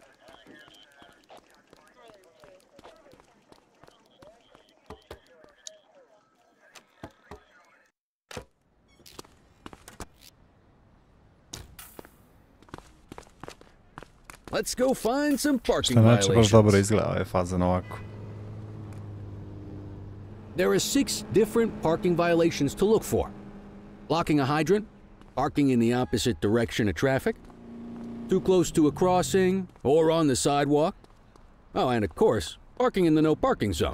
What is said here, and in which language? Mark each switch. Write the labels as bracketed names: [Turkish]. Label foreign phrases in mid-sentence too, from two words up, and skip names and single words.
[English] Let's go find some parking violations. [Croatian] Dobro izgleda ovaj fazan ovako. [English] There are 6 different parking violations to look for. Blocking a hydrant, parking in the opposite direction of traffic, too close to a crossing or on the sidewalk. Oh, and of course, parking in the no parking zone.